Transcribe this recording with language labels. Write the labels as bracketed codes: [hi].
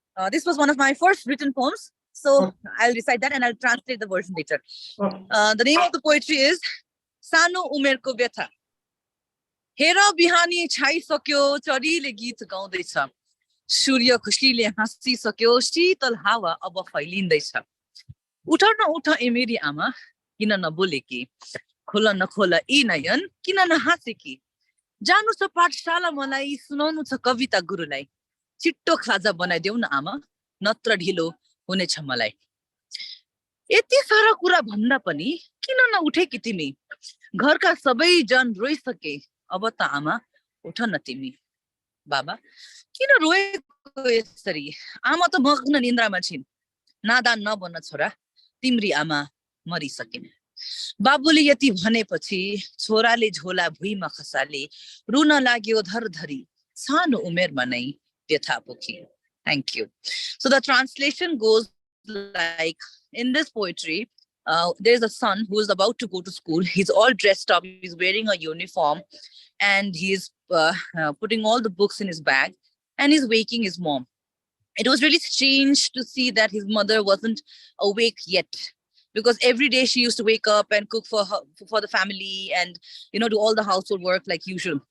[en] This was one of my first written poems. So I'll recite that and I'll translate the version later. The name of the poetry is Sano Umerko Vyatha. [ne] Hera bihani छाइसक्यो, चरीले गीत गाउँदैछ, सूर्य खुसीले हाँसिसक्यो, शीतल हावा अब फैलिँदैछ. उठ न उठ ए मेरी आमा, किन नबोलेकी, खोल नखोल यी नयन, किन नहाँसेकी. जानु छ पाठशाला मलाई, सुनाउनु छ कविता गुरुलाई. छिट्टो खाजा बनाइदेऊ न आमा, नत्र ढिलो हुनेछ मलाई. यति सारा कुरा भन्दा पनि किन नउठेकी तिमी, घरका सबै जन रोइसके, अब त आमा उठ न तिमी. बाबा किन रोएको यसरी, आमा त मग्न निन्द्रामा छिन्. नादान नबन छोरा, तिम्री आमा मरिसकिन्. बाबुले यति भनेपछि छोराले झोला भुइँमा खसाले, रुन लाग्यो धरधरी, सानो उमेरमा नै व्यथा पोखी. [en] Thank you. So the translation goes like, in this poetry, there's a son who is about to go to school. He's all dressed up. He's wearing a uniform and he's putting all the books in his bag and he's waking his mom. It was really strange to see that his mother wasn't awake yet, because every day she used to wake up and cook for the family and, you know, do all the household work like usual.